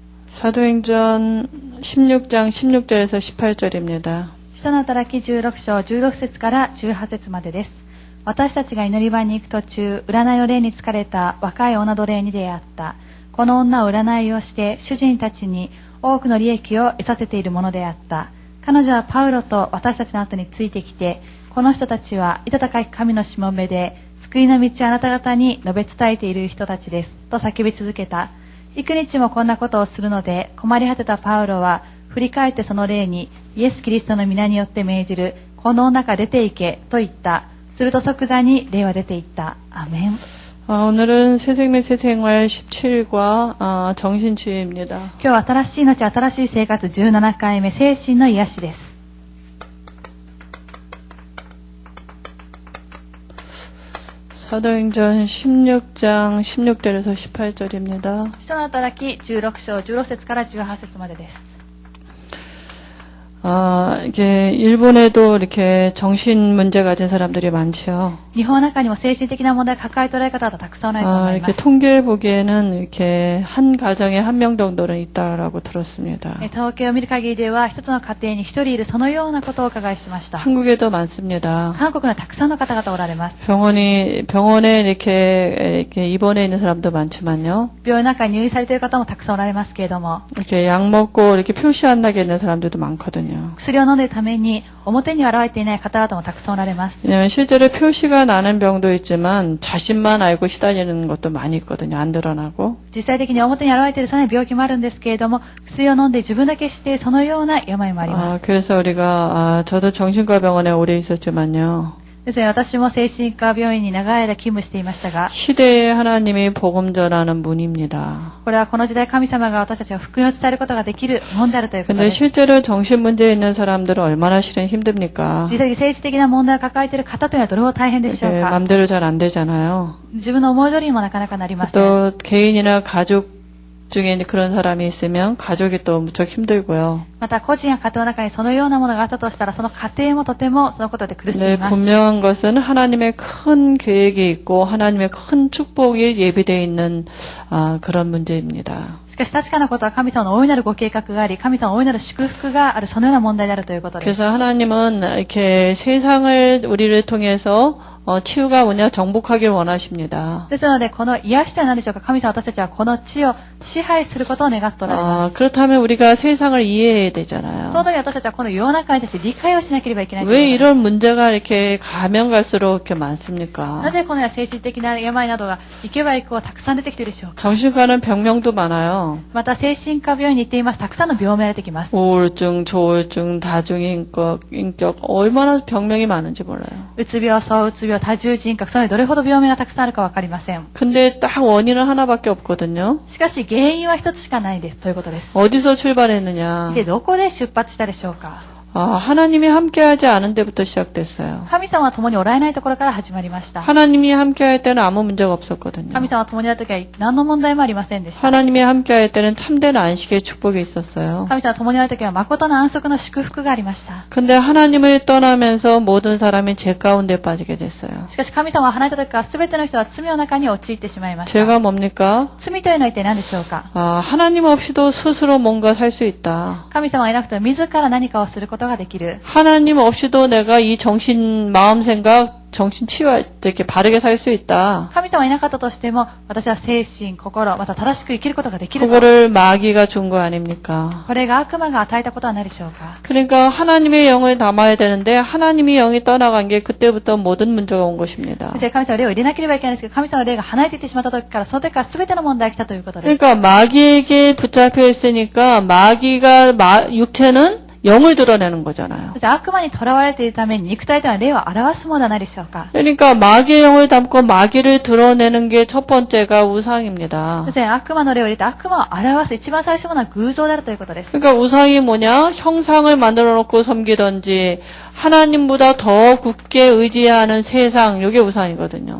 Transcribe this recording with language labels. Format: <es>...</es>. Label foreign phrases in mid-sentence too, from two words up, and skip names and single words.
<ko>사도행전 16장 16절에서 18절입니다.</ko> <ja>使徒の働き16章16節から18節までです。私たちが祈り場に行く途中、占いの霊に疲れた若い女奴隷に出会った。この女を占いをして主人たちに多くの利益を得させているものであった。彼女はパウロと私たちの後についてきて、この人たちは糸高き神のしもべで、救いの道をあなた方に述べ伝えている人たちです。と叫び続けた。幾日もこんなことをするので困り果てたパウロは振り返ってその霊にイエス・キリストの皆によって命じるこの女から出て行けと言った。すると即座に霊は出て行った。アメン。</ja> <ko>오늘은 새생명 새생활 17과 정신치유입니다.</ko> <ja>今日は新しい命新しい生活17回目精神の癒しです。</ja> <ko>사도행전 16장 16절에서 18절입니다.</ko> <ja>使徒の働き16章16節から18節までです。</ja> <ko>이게 일본에도 이렇게 정신 문제 가진 사람들이 많죠.</ko> <ja>日本の中にも精神的な問題を抱えておられる方々たくさんおられると思いま</ja> <ko>이렇게</ko> <ja>す。</ja> <ko>통계해 보기에는 이렇게 한 가정에 한 명 정도는 있다라고 들었습니다.</ko> <ja>統計を見る限りでは一つの家庭に一人いるそのようなことをお伺いしました。</ja> <ko>한국에도 많습니다.</ko> <ja>韓国にはたくさんの方々おられます。</ja> <ko>병원에 이렇게 입원해 있는 사람도 많지만요.</ko> <ja>病院の中に入院されている方もたくさんおられますけれども、</ja> <ko>이렇게 약 먹고 이렇게 표시 안 나게 있는 사람들도 많거든요.</ko> <ja>薬を飲んでいるために表には現れていない方々もたくさんおられます。</ja> <ko>왜냐면 실제로 표시가 나는 병도 있지만 자신만 알고 시달리는 것도 많이 있거든요. 안 드러나고.</ko> <ja>実際的に表に現れているその病気もあるんですけれども、薬を飲んで自分だけ知っているそのような病もあります。</ja> <ko>그래서 우리가 저도 정신과 병원에 오래 있었지만요.</ko> <ja>ですので私も精神科病院に長い間勤務していましたが、</ja> <ko>시대에 하나님이 복음 전하는 문입니다.</ko> <ja>これはこの時代神様が私たちが福音を伝えることができる門であるということ</ja> <ko>근데</ko> <ja>です。</ja> <ko>실제로 정신 문제 있는 사람들은 얼마나 실은 힘듭니까?</ko> <ja>実際に政治的な問題を抱えている方というのはどれほど大変でしょう</ja> <ko>이렇게</ko> <ja>か。</ja> <ko>맘대로 잘 안 되잖아요.</ko> <ja>自分の思い通りにもなかなかなりません。</ja> <ko>또 개인이나 가족 중에 그런 사람이 있으면 가족이 또 무척 힘들고요.</ko> <ja>また個人や家庭の中にそのようなものがあったとしたらその家庭もとてもそのことで苦しみ</ja> <ko>네,</ko> <ja>ます。</ja> <ko>분명한 것은 하나님의 큰 계획이 있고 하나님의 큰 축복이 예비되어 있는 그런 문제입니다.</ko> <ja>しかし確かなことは神様の大いなるご計画があり、神様の大いなる祝福があるそのような問題であるということです。</ja> <ko>그래서 하나님은 이렇게 세상을 우리를 통해서 치유가 뭐냐 정복하길 원하십니다.</ko> <ja>ですのでこの癒しとは何でしょうか。神様私たちはこの地を支配することを願っておられます。</ja> <ko>그렇다면 우리가 세상을 이해해야 되잖아요.</ko> <ja>そのために私たちはこの世の中に対して理解をしなければいけないと</ja> <ko>왜</ko> <ja>いうことです。</ja> <ko>이런 문제가 이렇게 가면 갈수록 이렇게 많습니까?</ko> <ja>なぜこのような精神的な病などが行けば行くほどたくさん出てきているでしょうか。</ja> <ko>정신과는 병명도 많아요.</ko> <ja>また精神科病院に行っています。たくさんの病名が出てきます。</ja> <ko>우울증, 조울증, 다중인격, 얼마나 병명이 많은지 몰라요.</ko> <ja>うつ病、躁うつ病、多重人格、そういうどれほど病名がたくさんあるかわかりません。</ja> <ko>근데 딱 원인은 하나밖에 없거든요.</ko> <ja>しかし原因は一つしかないですということです。</ja> <ko>어디서 출발했느냐?</ko> <ja>で、どこで出発したでしょうか。</ja> <ko>하나님이 함께하지 않은 데부터 시작됐어요.</ko> <ja>神様は共におられないところから始まりました。</ja> <ko>하나님이 함께할 때는 아무 문제가 없었거든요.</ko> <ja>神様は共にあるときは何の問題もありませんでした。</ja> <ko>하나님이 함께할 때는 참된 안식의 축복이 있었어요.</ko> <ja>神様は共にあるときは誠の安息の祝福がありました。</ja> <ko>근데 하나님을 떠나면서 모든 사람이 죄 가운데 빠지게 됐어요.</ko> <ja>しかし神様は離れたときから全ての人は罪の中に陥ってしまいました。</ja> <ko>죄가 뭡니까?</ko> <ja>罪というのは一体何でしょうか。</ja> <ko>하나님 없이도 스스로 뭔가 살 수 있다.</ko> <ja>神様がいなくても自ら何かをすることができる。</ja> <ko>하나님 없이도 내가 이 정신, 마음, 생각, 정신 치유할 때 이렇게 바르게 살 수 있다.</ko> <ja>神様がいなかったとしても私は精神、心、また正しく生きることができると。</ja> <ko>그거를 마귀가 준 거 아닙니까?</ko> <ja>これが悪魔が与えたことは何でしょうか。</ja> <ko>그러니까 하나님의 영을 담아야 되는데 하나님의 영이 떠나간 게 그때부터 모든 문제가 온 것입니다.</ko> <ja>神様の霊を入れなければいけないんですけど、神様の霊が離れていってしまった時から、その時から全ての問題が来たということです。</ja> <ko>그러니까 마귀에게 붙잡혀 있으니까 마귀가 육체는 영을 드러내는 거잖아요.</ko> <ja>悪魔に囚われているために肉体というのは霊を表すものではないでしょうか。</ja> <ko>그러니까 마귀의 영을 담고 마귀를 드러내는 게 첫 번째가 우상입니다.</ko> <ja>悪魔の霊を入れて悪魔を表す一番最初のものは偶像であるということです。</ja> <ko>그러니까 우상이 뭐냐? 형상을 만들어 놓고 섬기던지 하나님보다 더 굳게 의지하는 세상, 이게 우상이거든요.</ko>